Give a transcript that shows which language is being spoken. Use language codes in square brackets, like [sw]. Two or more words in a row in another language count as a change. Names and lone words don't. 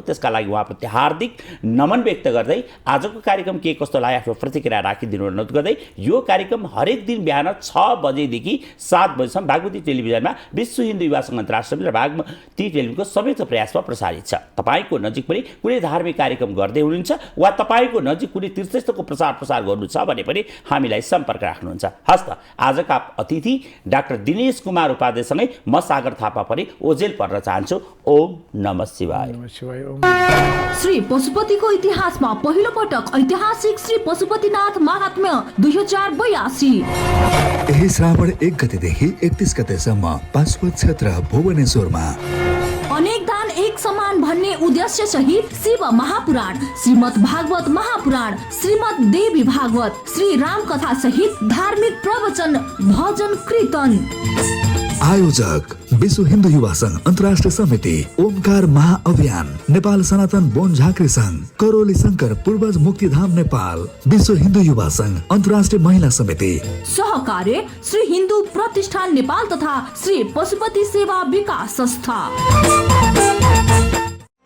[ne] त्यसका लागि उहाँप्रति हार्दिक नमन व्यक्त गर्दै आजको कार्यक्रम के कस्तो लाग्यो आफ्नो प्रतिक्रिया राखिदिनु अनुरोध गर्दै, यो कार्यक्रम हरेक दिन बिहान 6 बजेदेखि 7 बजेसम्म बागमती टेलिभिजनमा विश्व हिन्दू युवा सङ्घ अन्तर्राष्ट्रिय र बागमती टेलिभिजनको संयुक्त प्रयासमा प्रसारित छ। तपाईँको नजिक पनि कुनै धार्मिक कार्यक्रम गर्दै हुनुहुन्छ वा तपाईँको नजिक कुनै तीर्थस्थलको प्रचार गर्नु छ भने पनि हामीलाई सम्पर्क राख्नुहुन्छ। हस्त आजका अतिथि डाक्टर दिनेश कुमार उपाध्यायसँगै म सागर थापा पनि ओजेल पर्न चाहन्छु। [sa] ओम नमः शिवाय। [ne] श्री पशुपतिको इतिहासमा पहिलो पटक ऐतिहासिक श्री पशुपतिनाथ महात्म्य 2082। यही श्रावण 1 गतेदेखि 31 गतेसम्म पाशुपत क्षेत्र भुवनेश्वरमा अनेक दान एक समान भन्ने उद्देश्य सहित शिव महापुराण, श्रीमद् भागवत महापुराण, श्रीमद् देवी भागवत, श्री राम कथा सहित धार्मिक प्रवचन, भजन कीर्तन। आयोजक विश्व हिन्दू युवा संघ अन्तर्राष्ट्रिय समिति, ओमकार महाअभियान, नेपाल सनातन बोन झाँक्री संघ, करोली शंकर पूर्वज मुक्तिधाम नेपाल, विश्व हिन्दू युवा संघ अन्तर्राष्ट्रिय महिला समिति, सहकार्य श्री हिन्दू प्रतिष्ठान नेपाल तथा श्री पशुपति सेवा विकास संस्था।